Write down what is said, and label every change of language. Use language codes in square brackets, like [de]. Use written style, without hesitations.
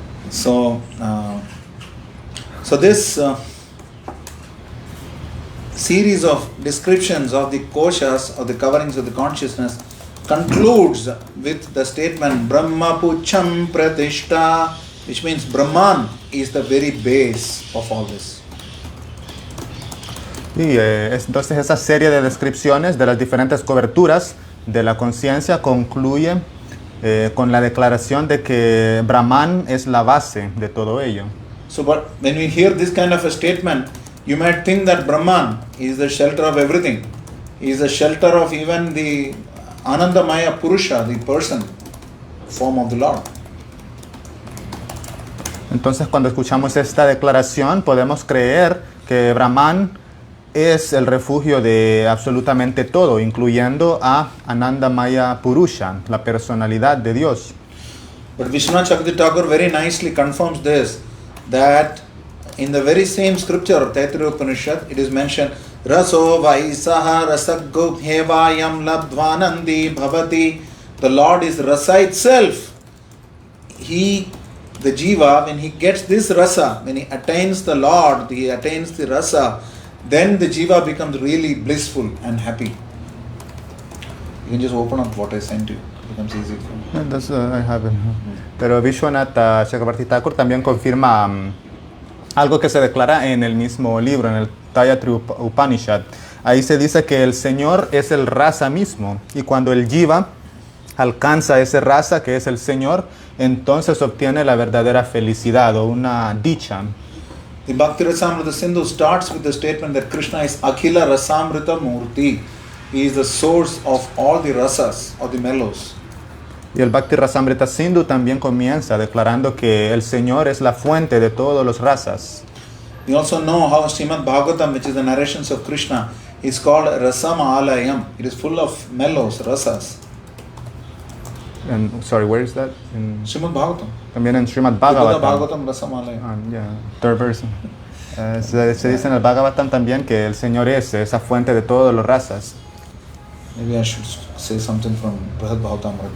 [en] So this series of descriptions of the koshas, of the coverings of the consciousness, concludes with the statement [sa] Brahma Pucham Pratishta, [en] which means Brahman is the very base of all this. [es] Y entonces esa serie de descripciones de las diferentes coberturas de la conciencia concluye con la declaración de que Brahman es la base de todo ello. [en] So, but when we hear this kind of a statement, you might think that Brahman is the shelter of everything. He is the shelter of even the Anandamaya Purusha, the person, form of the Lord. [es] Entonces cuando escuchamos esta declaración podemos creer que Brahman es el refugio de absolutamente todo, incluyendo a Anandamaya Purusha, la personalidad de Dios. [en] But Vishwanath Chakravarti Thakur very nicely confirms this, that in the very same scripture of Taittiriya Upanishad, it is mentioned, [sa] Raso Vaisaha Rasaggo Hevayam Labdvanandi Bhavati. [en] The Lord is rasa itself. He, the jiva, when he gets this rasa, when he attains the Lord, he attains the rasa, then the jiva becomes really blissful and happy. You can just open up what I sent you. It becomes easy for you. That's, I have it. [es] Pero Vishwanath Chakravarti Thakur también confirma algo que se declara en el mismo libro, en el Tayatri Upanishad. Ahí se dice que el Señor es el rasa mismo, y cuando el jiva alcanza ese rasa que es el Señor, entonces obtiene la verdadera felicidad o una dicha. [en] The Bhakti Rasamrita Sindhu starts with the statement that Krishna is Akhila Rasamrita Murti. He is the source of all the rasas or the mellows. [es] Y el Bhakti Rasamrita Sindhu también comienza declarando que el Señor es la fuente de todos los rasas. [en] We also know how Srimad Bhagavatam, which is the narrations of Krishna, is called Rasama Alayam. It is full of mellows, rasas. And, sorry, where is that? In, Srimad Bhagavatam. [es] también en Srimad Bhagavatam. [en] Bhagavatam. Rasama Alayam. Yeah, third verse. [es] Se dice en el Bhagavatam también que el Señor es esa fuente de todos los rasas. [en] Maybe I should say something from Brihad Bhagavatam.